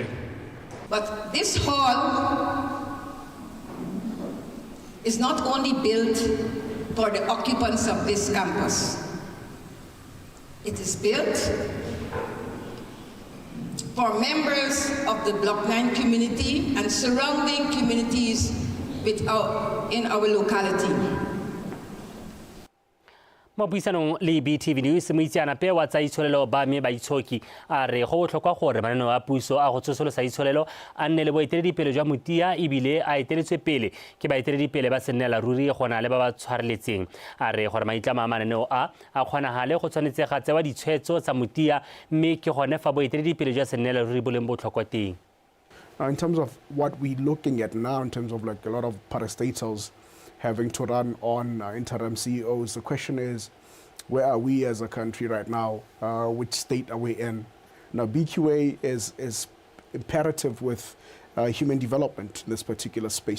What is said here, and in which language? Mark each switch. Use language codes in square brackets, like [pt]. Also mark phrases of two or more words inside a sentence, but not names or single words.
[en] But this hall is not only built for the occupants of this campus. It is built for members of the Block 9 community and surrounding communities in our locality. [tn] mo buisanong le BTV News moitseanape wa tsa itsholelo ba me ba itshoki a re go botlhokwa gore mananeo a puso a go tsosolosa itsholelo a nne le boeteledipele jwa motia ebile a eteletswe pele ke baeteledipele ba sennela ruri gona le ba ba tshwareletseng a re gore maitlamo a mananeo a kgonagale go tshwanetse ga tsewa ditshwetso tsa motia mme ke gone fa boeteledipele jwa sennela ruri bo leng botlhokwa teng. [en] In terms of what we're looking at now, in terms of like a lot of parastatals having to run on interim CEOs, the question is, where are we as a country right now? Which state are we in? Now, BQA is imperative with human development in this particular space.